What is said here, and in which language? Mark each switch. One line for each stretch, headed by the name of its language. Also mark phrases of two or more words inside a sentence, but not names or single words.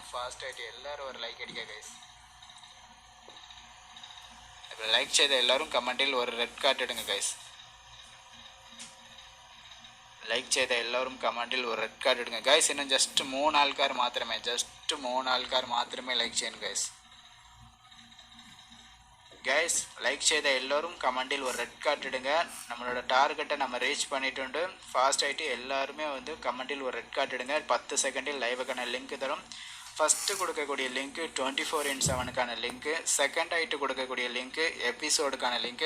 Malayalam: ഫാസ്റ്റ് ആയിട്ട് എല്ലാവരും ഒരു ലൈക്ക് അടിക്കുക ഗൈസ്. ഇപ്പോൾ ലൈക്ക് ചെയ്ത എല്ലാവരും കമൻറ്റിൽ ഒരു
English: red card
Malayalam: എടുங்க ഗൈസ്. ലൈക്ക് ചെയ്ത എല്ലാവരും കമൻറ്റിൽ ഒരു
English: red card
Malayalam: എടുங்க ഗൈസ്. இன்னும் ജസ്റ്റ് 3 ആൾക്കാർ മാത്രമേ ലൈക്ക് ചെയ്യണം ഗൈസ്.
Tamil: கைஸ் லைக் செய்த எல்லோரும் கமெண்டில் ஒரு
English: red card
Tamil: எடுங்க. நம்மளோட டார்கெட்டை நம்ம ரீச் பண்ணிட்டு ஃபாஸ்ட் ஆகிட்டு எல்லாருமே வந்து கமெண்டில் ஒரு
English: red card
Tamil: எடுங்க. 10 செகண்டில் லைவுக்கான லிங்க் தரும். ஃபஸ்ட்டு கொடுக்கக்கூடிய லிங்க்கு 24/7க்கான லிங்க்கு, செகண்ட் ஆகிட்டு கொடுக்கக்கூடிய லிங்க்கு எபிசோடுக்கான லிங்க்கு.